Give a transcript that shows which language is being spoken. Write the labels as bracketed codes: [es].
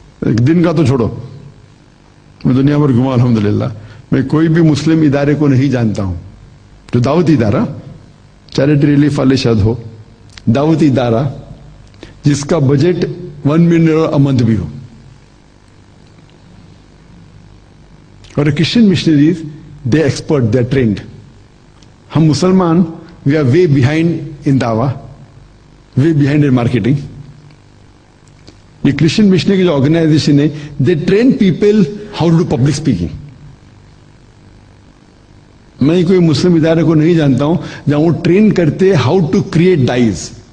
[ur] ایک دن کا تو چھوڑو, میں دنیا بھر گھما الحمدللہ. میں کوئی بھی مسلم ادارے کو نہیں جانتا ہوں جو دعوتی ادارہ, چیریٹی ریلیف والے شاید ہو, دعوتی ادارہ جس کا بجٹ $1 ملین منتھ بھی ہو. [en] اور Christian missionaries they expert, they trained. [ur] ہم مسلمان [en] We are way behind in دعویٰ, way behind in marketing. [ur] یہ کرسچین مشنری کی جو آرگنائزیشن ہے, [en] They train people how to do public speaking. [ur] میں کوئی مسلم ادارے کو نہیں جانتا ہوں جہاں وہ ٹرین کرتے [en] How to create dies.